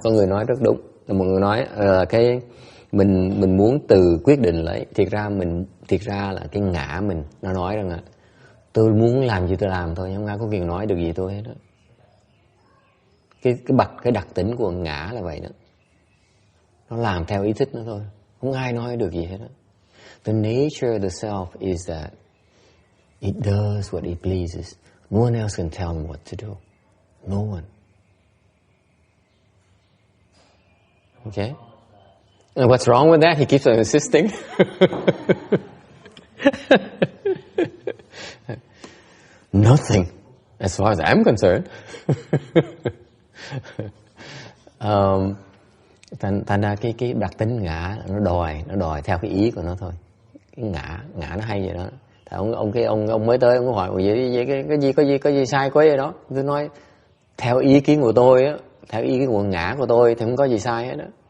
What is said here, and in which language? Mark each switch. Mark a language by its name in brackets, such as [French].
[Vietnamese] Có người nói rất đúng, một người nói cái mình muốn tự quyết định lấy, thiệt ra là cái ngã mình nó nói rằng là tôi muốn làm gì tôi làm thôi, không ai có quyền nói được gì tôi hết đó. Cái đặc tính của ngã là vậy đó, nó làm theo ý thích nó thôi, không ai nói được gì hết đó. [English] The nature of the self is that it does what it pleases. No one else can tell him what to do. No one. Okay? And what's wrong with that? He keeps on insisting. Nothing, as far as I'm concerned. [Vietnamese] Thành ra cái đặc tính ngã nó đòi theo cái ý của nó thôi. Cái ngã nó hay vậy đó. Thì ông mới tới, ông hỏi vậy có gì sai quá vậy đó. Tôi nói theo ý kiến của tôi á, theo ý kiến của ngã của tôi thì không có gì sai hết đó.